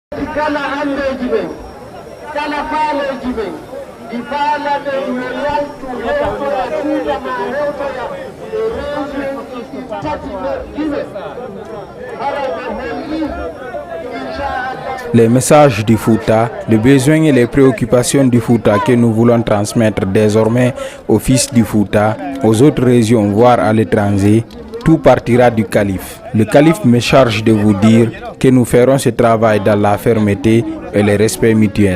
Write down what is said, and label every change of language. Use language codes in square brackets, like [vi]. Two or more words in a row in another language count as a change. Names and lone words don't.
[ff] kala andeji ɓen kala faaleji ɓen ɗi faalaɗen yo yaltu hewtoya tuudama hewtoya e région ɗi tati ɗiɓe hara ɓe holli [fr] les messages du Fouta, les besoins et les préoccupations du Fouta que nous voulons transmettre désormais aux fils du Fouta, aux autres régions, voire à l'étranger, tout partira du calife. Le calife me charge de vous dire que nous ferons ce travail dans la fermeté et le respect mutuel.